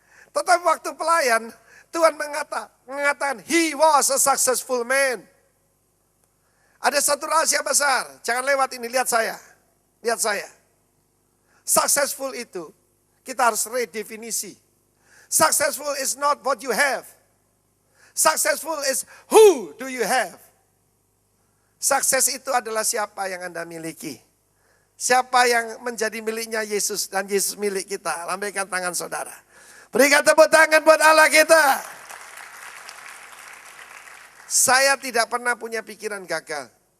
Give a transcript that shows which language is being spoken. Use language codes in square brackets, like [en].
[id] Tetapi waktu pelayan, Tuhan mengatakan, [en] he was a successful man. [id] Ada satu rahasia besar, jangan lewat ini, lihat saya. Lihat saya. Successful itu, kita harus redefinisi. [en] Successful is not what you have. Successful is who do you have. [id] Sukses itu adalah siapa yang Anda miliki. Siapa yang menjadi miliknya Yesus dan Yesus milik kita. Lambaikan tangan saudara. Berikan tepuk tangan buat Allah kita. Saya tidak pernah punya pikiran gagal.